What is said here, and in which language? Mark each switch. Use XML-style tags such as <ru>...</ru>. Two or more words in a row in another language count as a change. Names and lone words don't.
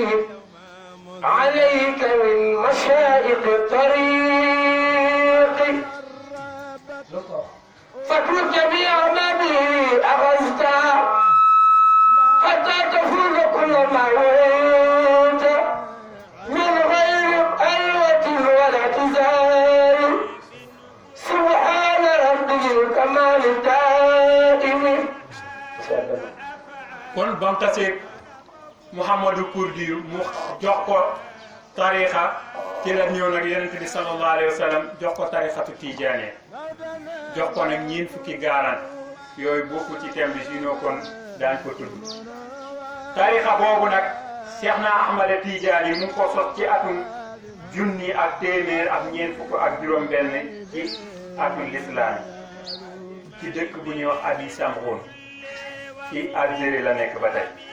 <ar>عليك من مشائق الطريق فاترك جميع ما به أخذت حتى تفوز كل ما وعيت من غير قلوة ولا اعتزال سبحان ربي الكمال الدائم.</ar> <wo>kon ba mu taseeg Muhammadu Kurdi mu jox ko tarixa ci la ñëw nag yonent bi</wo> <ar>صلى الله عليه و</ar> <wo>sallam jox ko tarixatu tijaane jox ko nag ñiin fukki gaaraan yooyu bokku ci thème bi sinon kon daañ ko tudd tarixa boobu nag Cheikh na Ahmada Tijaani mu ngi ko sos ci atum junni ak téeméer ak ñeent fukk ak juróom benn ci atum lislaam ci dëkk bu ñuy wax Abi Samhoun ci Algérie la nekk ba tey</wo>